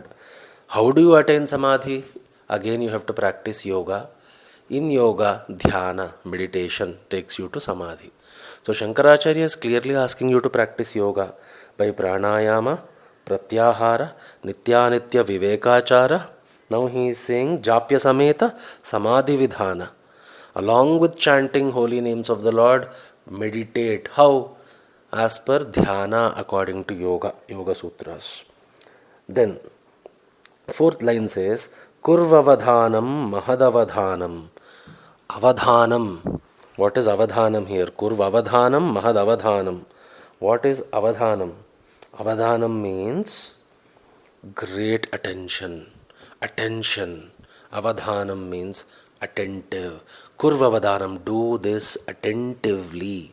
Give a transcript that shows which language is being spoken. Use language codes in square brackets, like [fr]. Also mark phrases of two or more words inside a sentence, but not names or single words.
[en] How do you attain Samadhi? Again, you have to practice yoga. In yoga, dhyana, meditation takes you to Samadhi. So Shankaracharya is clearly asking you to practice yoga by [sa] प्राणायाम, प्रत्याहार, नित्यानित्य विवेकाचार. [en] Now he is saying [sa] जप्य समेत समाधि विधान. [en] Along with chanting holy names of the Lord, meditate. How? As per dhyana according to Yoga Sutras. Then, fourth line says, [sa] कुर्वावधानम् महदवधानम्. Avadhanam. [en] What is avadhanam here? [sa] कुर्वावधानम् महदवधानम्. [en] What is avadhanam? Avadhanam means great attention. Attention. Avadhanam means attentive. Kurvavadhanam, do this attentively.